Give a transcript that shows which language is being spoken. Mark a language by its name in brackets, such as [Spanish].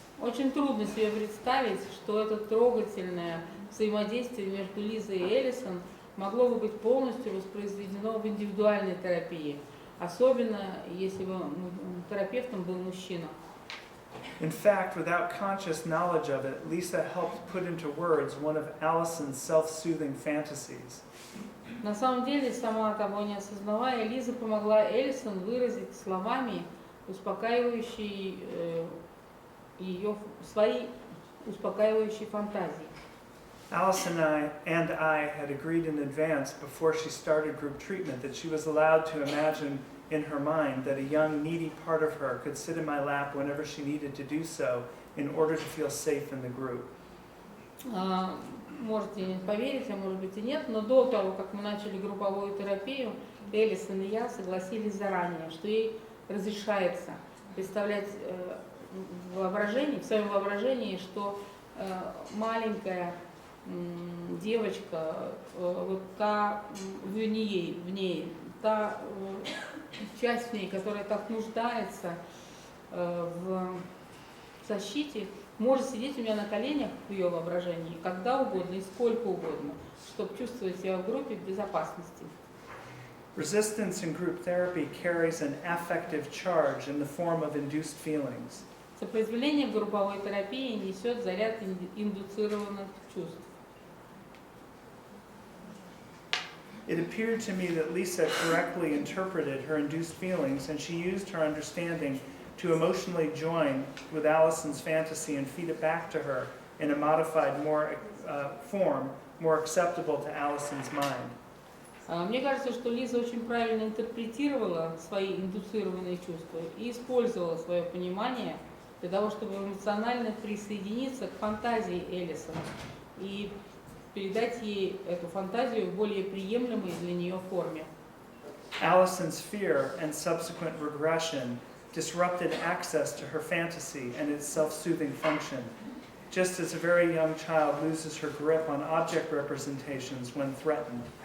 [Russian] Очень трудно себе представить, что это трогательное взаимодействие между Лизой и Элисон могло бы быть полностью воспроизведено в индивидуальной терапии, особенно если бы терапевтом был мужчина. [English] In fact, without conscious knowledge of it, Lisa helped put into words one of Allison's self-soothing fantasies. [Russian] На самом деле, сама того не осознавая, Лиза помогла Элисон выразить словами успокаивающие свои успокаивающие фантазии. [English] Allison and I had agreed in advance before she started group treatment that she was allowed to imagine in her mind that a young, needy part of her could sit in my lap whenever she needed to do so in order to feel safe in the group. [Russian] Можете поверить, а может быть и нет, но до того, как мы начали групповую терапию, Элисон и я согласились заранее, что ей разрешается представлять в своем воображении, что маленькая девочка, вот та в ней, та часть в ней, которая так нуждается в защите, может сидеть у меня на коленях в ее воображении когда угодно и сколько угодно, чтобы чувствовать себя в группе в безопасности. [English] Resistance in group therapy carries an affective charge in the form of induced feelings. [Russian] Сопротивление в групповой терапии несет заряд индуцированных чувств. [English] It appeared to me that Lisa correctly interpreted her induced feelings, and she used her understanding to emotionally join with Allison's fantasy and feed it back to her in a modified form, more acceptable to Allison's mind. [Russian] Мне кажется, что Лиза очень правильно интерпретировала свои индуцированные чувства и использовала свое понимание для того, чтобы эмоционально присоединиться к фантазии Элисон и передать ей эту фантазию в более приемлемой для нее форме. [English] Allison's fear and subsequent regression disrupted access to her fantasy and its self-soothing function, just as a very young child loses her grip on object representations when threatened.